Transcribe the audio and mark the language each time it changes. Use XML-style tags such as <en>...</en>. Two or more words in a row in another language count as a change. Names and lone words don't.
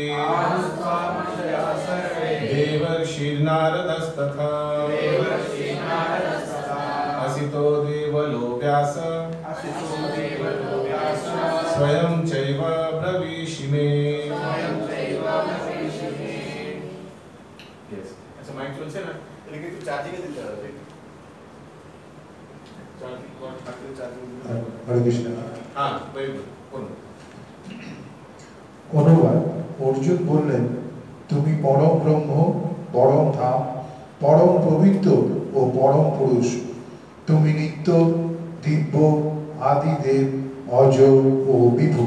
<sa>देवर्षिर्नारदस्तथा असितो देवलो व्यास स्वयं चैव ब्रवीषि मे।</sa> <bn>আচ্ছা মাইক চলছে না, এটাকে একটু চার্জিং এ দিতে হবে, চার্জিং কর থাকলে চার্জিং দিতে হবে। হরে কৃষ্ণ।</bn> <en>হ্যাঁ very good,</en> <bn>বলুন। অনুবাদ, অর্জুন বললেন, তুমি পরম ব্রহ্ম, পরম ধাম, পরম পবিত্র ও পরম পুরুষ, তুমি নিত্য, দিব্য, আদিদেব, অজ ও বিভু।</bn>